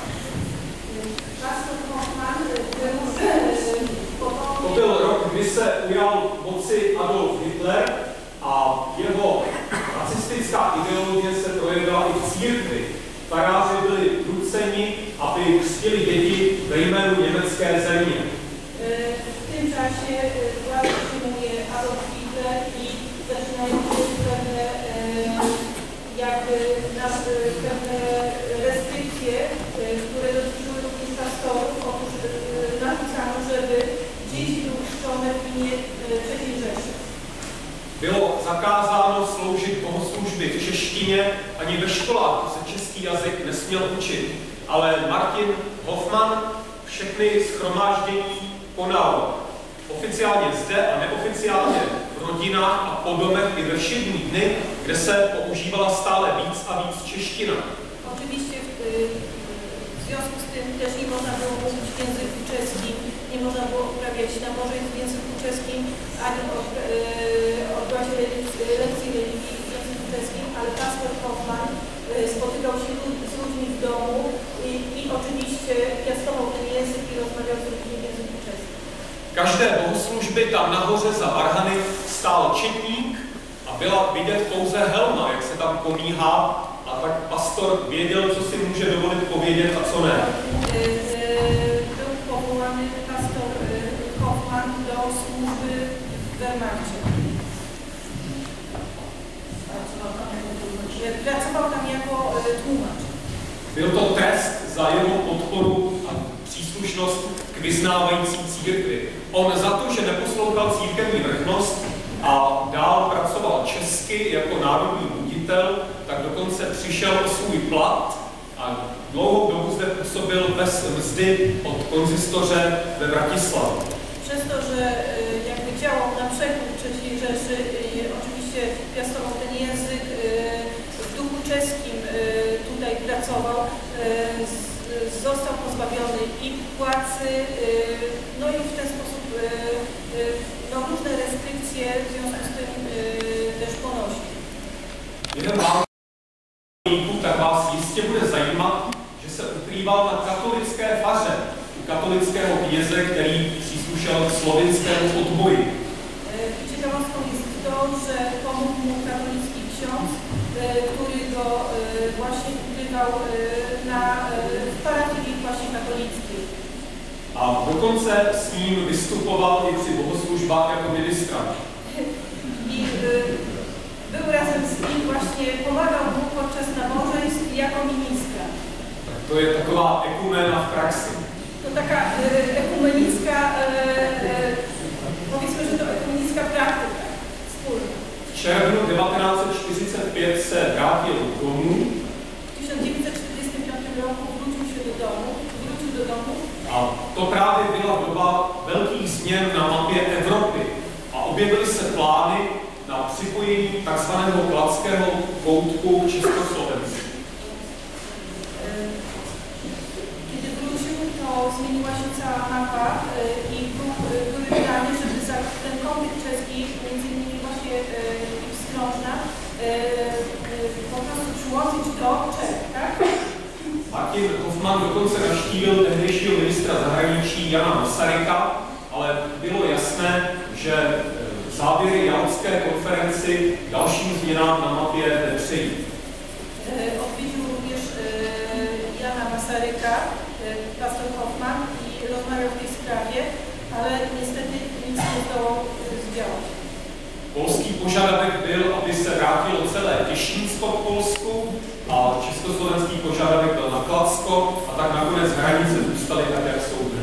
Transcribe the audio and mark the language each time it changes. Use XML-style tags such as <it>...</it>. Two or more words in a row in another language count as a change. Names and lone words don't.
<cs>To byl rok, kdy se ujal moci Adolf Hitler a jeho nacistická ideologie se projevila i v církvi. Faráři byli nuceni, aby křtili děti ve jménu německé země.</cs> <pl>W tym czasie władzę przyjmuje Adolf Hitler i zaczynają się pewne pewne restrykcje, które dotyczyły również pastorów. Otóż napisano, żeby dzieci były chrzczone w imię III Rzeszy.</pl> <cs>Bylo zakázáno sloužit bohoslužby v češtině, ani ve školách se český jazyk nesměl učit. Ale Martin Hoffman všechny shromáždění konal oficiálně zde a neoficiálně v rodinách a po domech i ve všední dny, kde se používala stále víc a víc čeština.</cs> <pl>Oczywiście w związku z tym też nie można było mówić w języku czeskim, nie można było uprawiać nabożeństw w języku czeskim, ani odbywać lekcji religii w języku czeskim, ale pastor Hoffman spotykał się z ludźmi w domu i oczywiście piastował ten język i rozmawiał z ludźmi w języku czeskim.</pl> <cs>Každé bohoslužby tam nahoře za varhany stál četník a byla vidět pouze helma, jak se tam pomíhá, a tak pastor věděl, co si může dovolit povědět a co ne.</cs> <pl>Był powołany pastor Hoffman do służby w Wehrmachcie. Pracował tam jako tłumacz.</pl> <cs>Byl to trest za jeho podporu a příslušnost k vyznávající církvi. On za to, že neposlouchal církevní vrchnost a dál pracoval česky jako národní buditel, tak dokonce přišel o svůj plat a dlouhou dobu zde působil bez mzdy od konzistoře ve Bratislavě.</cs> <pl>Przez to, że jakby działał na przekór III Rzeszy, oczywiście piastował ten język, w duchu czeskim tutaj pracował, został pozbawiony i płacy, no i w ten sposób no, różne restrykcje w związku z tym też ponosił.</pl> <cs>Tak vás jistě bude zajímat, že se ukrýval na katolické faře, katolického kněze, který příslušel k slovinskému odboji.</cs> <pl>Ciekawostką jest to, że pomógł mu katolicki ksiądz, który go właśnie ukrywał w parafii właśnie katolickiej.</pl> <cs>A dokonce s ním vystupoval i při bohoslužbách jako ministrant.</cs> <pl>I był razem z nim, właśnie pomagał mu podczas nabożeństw jako ministra.</pl> <cs>To je taková ekumena v praxi.</cs> <pl>To taka ekumenicka, powiedzmy, że to ekumenicka praktyka wspólna.</pl> <cs>V červnu 1945 se vrátil domů.</cs> <pl>W 1945 roku wrócił do domu.</pl> <cs>A to právě byla doba velkých změn na mapě Evropy. A objevily se plány na připojení takzvaného Kladského koutku Československa.</cs> <pl>Kiedy wrócił, to zmieniła się cała mapa i były plany, żeby ten konflikt czeski, między innymi właśnie Wskrążna, po prostu przyłączyć do Czech, tak?</pl> <cs>Martin Hoffman dokonce navštívil tehdejšího ministra zahraničí Jana Masaryka, ale bylo jasné, že závěry Jalské konferenci dalším změnám na mapě nepřejí.</cs> <pl>Odwiedził również Jana Masaryka, pastor Hoffman, i rozmawiał w tej sprawie, ale niestety nic nie zdołał zdziałać.</pl> <cs>Polský požadavek byl, aby se vrátilo celé Těšínsko k Polsku a československý požadavek byl na Kladsko a tak nakonec hranice zůstaly tak, jak jsou dnes.</cs>